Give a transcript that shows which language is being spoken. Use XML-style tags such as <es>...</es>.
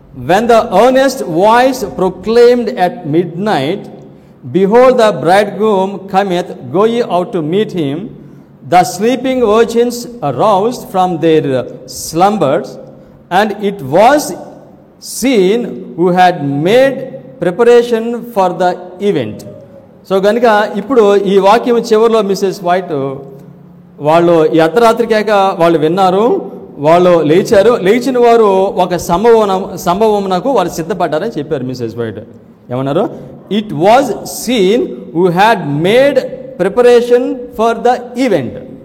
<en>When the earnest voice proclaimed at midnight, behold the bridegroom cometh, go ye out to meet him. The sleeping virgins aroused from their slumbers, and it was seen who had made preparation for the event.</en> <te>So కనుక ఇప్పుడు ఈ వాక్యం చివరిలో missus white వాళ్ళు ఈ అర్ధరాత్రి కేక వాళ్ళు విన్నారు, వాళ్ళు లేచారు. లేచిన వారు ఒక సంభవమునకు వారు సిద్ధపడ్డారని చెప్పారు మిస్సెస్ వైట్. ఏమన్నారు?</te> <en>It was seen who had made preparation for the event.</en>